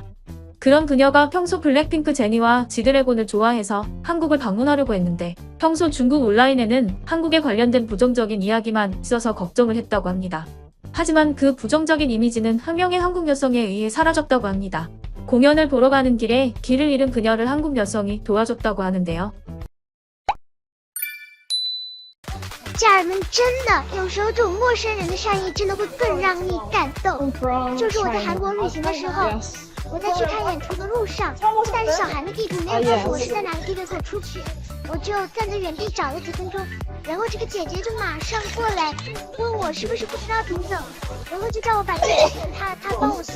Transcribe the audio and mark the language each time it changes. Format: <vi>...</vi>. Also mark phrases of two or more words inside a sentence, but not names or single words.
<ko>그런 그녀가 평소 블랙핑크 제니와 지드래곤을 좋아해서 한국을 방문하려고 했는데 평소 중국 온라인에는 한국에 관련된 부정적인 이야기만 있어서 걱정을 했다고 합니다. 하지만 그 부정적인 이미지는 한 명의 한국 여성에 의해 사라졌다고 합니다. 공연을 보러 가는 길에 길을 잃은 그녀를 한국 여성이 도와줬다고 하는데요.</ko> <zh>家人们，真的，有时候这种陌生人的善意真的会更让你感动。就是我在韩国旅行的时候，我在去看演出的路上，带着小韩的地图没有告诉我是在哪个地方可以出去，我就站在原地找了几分钟，然后这个姐姐就马上过来问我是不是不知道怎么走，然后就叫我把地址给她，她帮我送。</zh>